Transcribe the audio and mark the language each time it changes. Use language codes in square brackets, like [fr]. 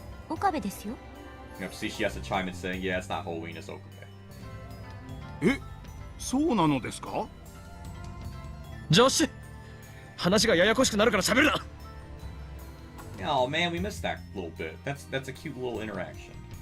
[en] You know, see, she has to chime in saying, "Yeah, it's not Halloween, it's Okabe." [ja] え、そうなのですか？ジョッシュ、話がややこしくなるから喋るな。 [en] Oh man, we missed that little bit. That's a cute little interaction.